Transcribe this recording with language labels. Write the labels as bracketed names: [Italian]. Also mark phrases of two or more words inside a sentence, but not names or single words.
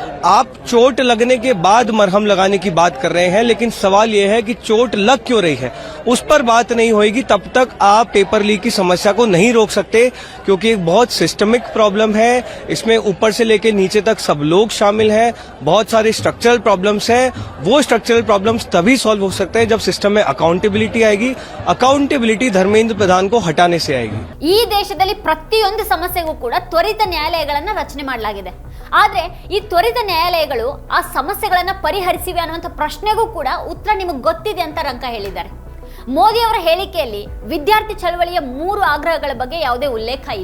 [Hindi] आप चोट लगने के बाद मरहम लगाने की बात कर रहे हैं, लेकिन सवाल यह है कि चोट लग क्यों रही है उस पर बात नहीं होगी तब तक आप [English] paper leak [Hindi] की समस्या को नहीं रोक सकते, क्योंकि एक बहुत [English] systemic problem [Hindi] है। इसमें ऊपर से लेकर नीचे तक सब लोग शामिल हैं, बहुत सारे [English] structural problems [Hindi] हैं। वो [English] structural problems [Hindi] तभी सॉल्व हो सकते हैं जब सिस्टम में अकाउंटेबिलिटी आएगी। अकाउंटेबिलिटी धर्मेंद्र प्रधान को हटाने से आएगी। [Kannada] ಈ ದೇಶದಲ್ಲಿ ಪ್ರತಿಯೊಂದು ಸಮಸ್ಯೆಗೂ ಕೂಡ ತ್ವರಿತ ನ್ಯಾಯಾಲಯಗಳನ್ನು ರಚನೆ ಮಾಡಲಾಗಿದೆ. ಆದ್ರೆ ಈ ತ್ವರಿತ ನ್ಯಾಯಾಲಯಗಳು ಆ ಸಮಸ್ಯೆಗಳನ್ನ ಪರಿಹರಿಸಿವೆ ಅನ್ನುವಂಥ ಪ್ರಶ್ನೆಗೂ ಕೂಡ ಉತ್ತರ ನಿಮಗೆ ಗೊತ್ತಿದೆ ಅಂತ ರಂಕ ಹೇಳಿದ್ದಾರೆ. ಮೋದಿ ಅವರ ಹೇಳಿಕೆಯಲ್ಲಿ ವಿದ್ಯಾರ್ಥಿ ಚಳವಳಿಯ 3 ಆಗ್ರಹಗಳ ಬಗ್ಗೆ ಯಾವುದೇ ಉಲ್ಲೇಖ ಇಲ್ಲ.